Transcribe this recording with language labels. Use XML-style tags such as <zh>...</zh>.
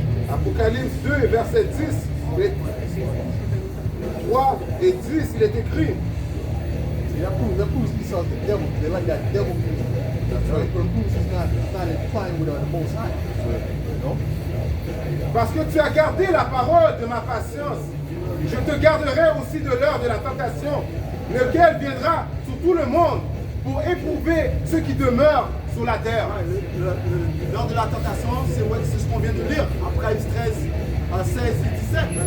<fr>Apocalypse 2, verset 10, 3 et 10, il est écrit.</fr> <en>That proves Esau's the devil. They like that devil music. That's right. But it proves he's not inclined with the Most High. You know?</en> <fr>Parce que tu as gardé la parole de ma patience, je te garderai aussi de l'heure de la tentation, lequel viendra sur tout le monde pour éprouver ceux qui demeurent sur la terre. L'heure de la tentation, c'est ce qu'on vient de lire, après 13, 16 et 17.</fr>